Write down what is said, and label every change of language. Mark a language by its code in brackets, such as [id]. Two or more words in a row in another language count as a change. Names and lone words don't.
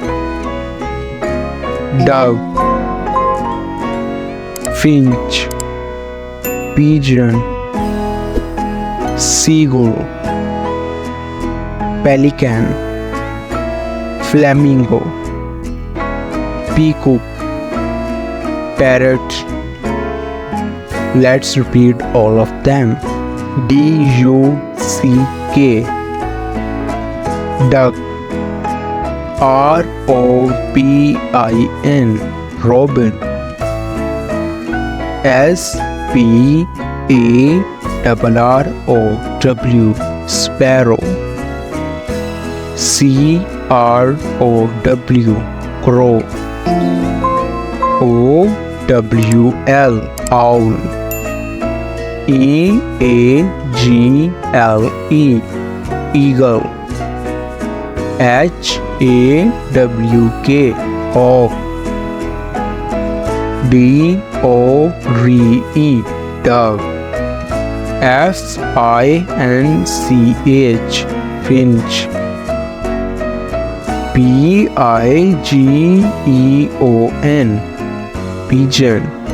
[en] dove, finch, pigeon, seagull, pelican, flamingo, peacock, parrot. Let's repeat all of them. D-U-C-K, duck. R-O-B-I-N, robin. S-P-A-R-R-O-W, sparrow. C-R-O-W, crow. O-W-L, owl. E-A-G-L-E, eagle. H-A-W-K, hawk. D-O-R-E, dove. F-I-N-C-H, finch. P-I-G-E-O-N, pigeon.